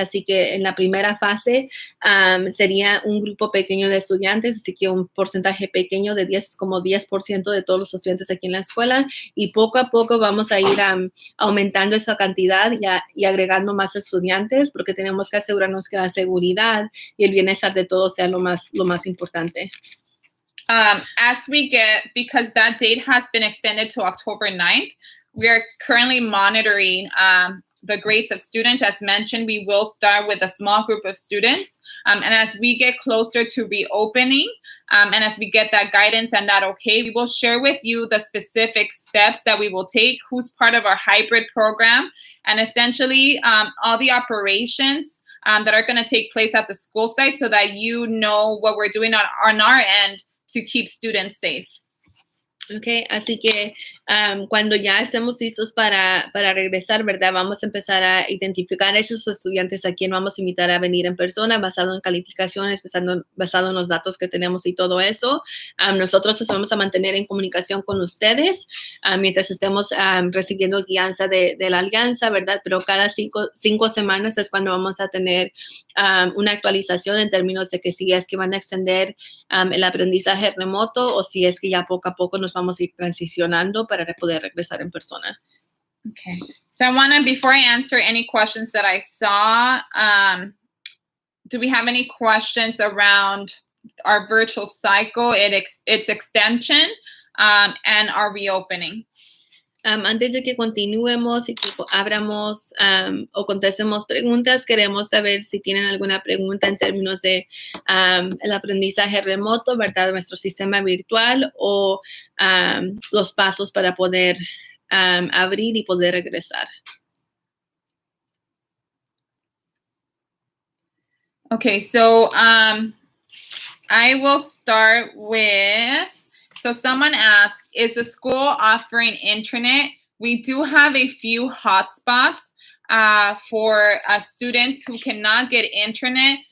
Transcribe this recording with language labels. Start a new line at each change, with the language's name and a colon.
Spanish: Así que en la primera fase sería un grupo pequeño de estudiantes, así que un porcentaje pequeño de 10% de todos los estudiantes aquí en la escuela, y poco a poco vamos a ir aumentando esa cantidad y agregando más estudiantes, porque tenemos que asegurarnos que la seguridad y el bienestar de todos sea lo más importante.
English: As we get, because that date has been extended to October 9th, we are currently monitoring the grades of students. As mentioned, we will start with a small group of students. And as we get closer to reopening, And as we get that guidance and that okay, we will share with you the specific steps that we will take, who's part of our hybrid program, and essentially all the operations that are going to take place at the school site so that you know what we're doing on our end to keep students safe.
Spanish: Okay, así que cuando ya estemos listos para regresar, ¿verdad? Vamos a empezar a identificar a esos estudiantes a quien vamos a invitar a venir en persona, basado en calificaciones, basado en los datos que tenemos y todo eso. Nosotros nos vamos a mantener en comunicación con ustedes mientras estemos recibiendo guianza de la alianza, ¿verdad? Pero cada cinco semanas es cuando vamos a tener una actualización en términos de que si es que van a extender el aprendizaje remoto o si es que ya poco a poco nos vamos a ir transicionando para poder regresar en persona. Okay.
English: So I want to, before I answer any questions that I saw, do we have any questions around our virtual cycle, its extension, and our reopening?
Spanish: Antes de que continuemos y que abramos o contestemos preguntas, queremos saber si tienen alguna pregunta en términos de el aprendizaje remoto, ¿verdad? Nuestro sistema virtual o los pasos para poder abrir y poder regresar.
English: Okay, so I will start with, so someone asked, is the school offering intranet? We do have a few hotspots for students who cannot get intranet.